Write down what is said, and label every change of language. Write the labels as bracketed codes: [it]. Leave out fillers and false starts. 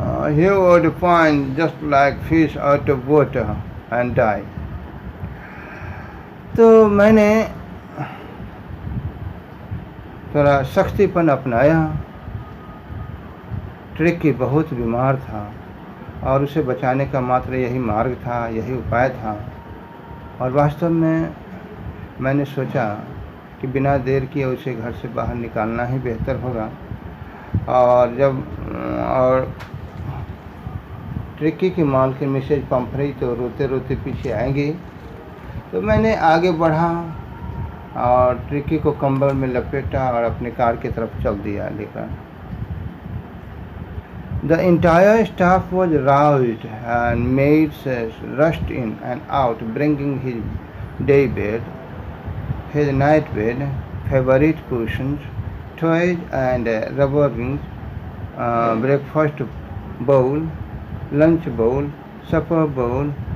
[en] He would find just like fish out of water and die. [hi] तो मैंने थोड़ा सख्तीपन अपनाया। ट्रिकी बहुत बीमार था और उसे बचाने का मात्र यही मार्ग था, यही उपाय था। और वास्तव में मैंने सोचा कि बिना देर किए उसे घर से बाहर निकालना ही बेहतर होगा। और ट्रिकी की मालकिन मिसेज पंफरी तो रोते रोते पीछे आएंगी। तो मैंने आगे बढ़ा और ट्रिकी को कंबल में लपेटा और अपने कार की तरफ चल दिया लेकर। [en] The entire staff was roused and maids rushed in and out, bringing his day bed, his night bed, favorite cushions, toys and rubber rings, breakfast bowl, lunch bowl, supper bowl.